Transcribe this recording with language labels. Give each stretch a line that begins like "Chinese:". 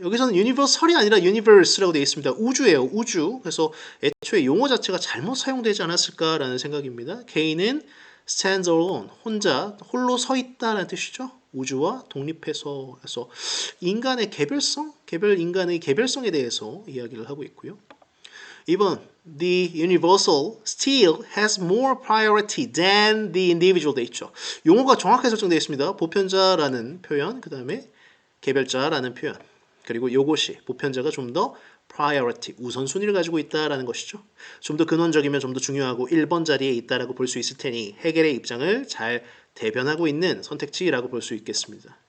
Korean: 여기서는 universal이 아니라 universe라고 되어 있습니다. 우주예요, 우주. 그래서 애초에 용어 자체가 잘못 사용되지 않았을까라는 생각입니다. 개인은
English: stands alone,
Korean: 혼자, 홀로 서 있다라는 뜻이죠. 우주와 독립해서 해서 인간의 개별성, 인간의 개별성에 대해서 이야기를 하고 있고요. 2번
English: The universal still has more priority than the individual
Korean: 돼 있죠. 용어가 정확하게 설정되어 있습니다. 보편자라는 표현, 그 다음에 개별자라는 표현, 그리고 이것이 보편자가 좀 더 priority, 우선순위를 가지고 있다라는 것이죠. 좀 더 근원적이면 좀 더 중요하고 1번 자리에 있다라고 볼 수 있을 테니 해겔의 입장을 잘 대변하고 있는 선택지라고 볼 수 있겠습니다.